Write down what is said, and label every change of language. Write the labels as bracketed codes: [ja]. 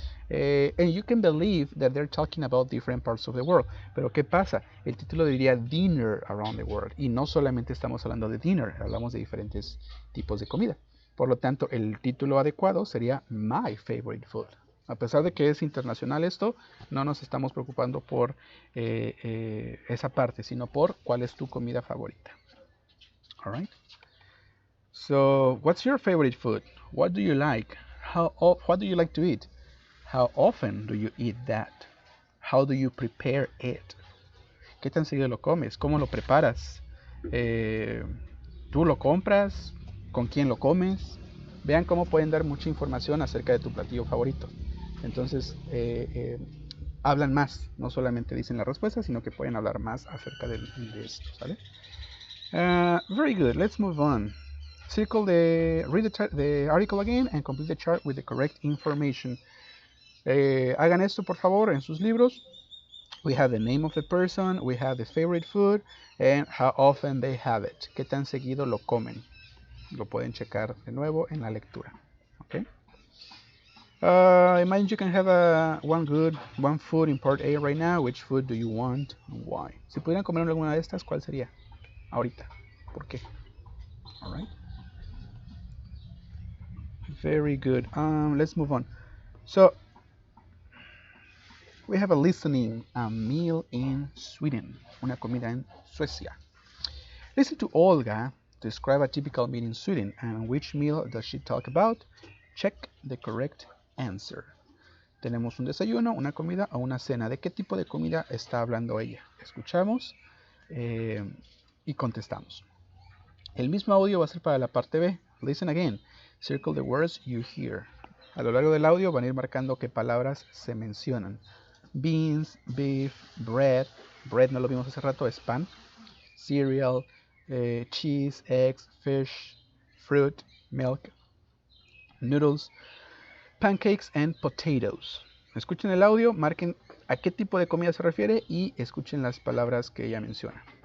[en] And you can believe that they're talking about different parts of the world. [es] Pero ¿qué pasa? El título diría Dinner Around the World. Y no solamente estamos hablando de dinner, hablamos de diferentes tipos de comida. Por lo tanto, el título adecuado sería My Favorite Food. A pesar de que es internacional esto, no nos estamos preocupando por esa parte, sino por cuál es tu comida favorita. [en] Alright? So, what's your favorite food? What do you like? What do you like to eat? How often do you eat that? How do you prepare it? [es] ¿Qué tan seguido lo comes? ¿Cómo lo preparas? ¿Tú lo compras? ¿Con quién lo comes? Vean cómo pueden dar mucha información acerca de tu platillo favorito. Entonces, hablan más. No solamente dicen la respuesta, sino que pueden hablar más acerca de esto, ¿sale? [en] Very good. Let's move on. Read the article again and complete the chart with the correct information. [es] Hagan esto por favor en sus libros. [en] We have the name of the person, we have the favorite food, and how often they have it. [es] ¿Qué tan seguido lo comen? Lo pueden checar de nuevo en la lectura. [en] Okay. Imagine you can have one food in part A right now. Which food do you want and why? [es] Si pudieran comer alguna de estas, ¿cuál sería? Ahorita. ¿Por qué? [en] Alright. Very good. Let's move on. So, We have a listening, a meal in Sweden, [es] una comida en Suecia. [en] Listen to Olga describe a typical meal in Sweden, and which meal does she talk about? Check the correct answer. [es] Tenemos un desayuno, una comida o una cena. ¿De qué tipo de comida está hablando ella? Escuchamos y contestamos. El mismo audio va a ser para la parte B. [en] Listen again. Circle the words you hear. [es] A lo largo del audio van a ir marcando qué palabras se mencionan. [en] Beans, beef, bread. Bread [es] no lo vimos hace rato, es pan. [en] Cereal, cheese, eggs, fish, fruit, milk, noodles, pancakes and potatoes. [es] Escuchen el audio, marquen a qué tipo de comida se refiere y escuchen las palabras que ella menciona.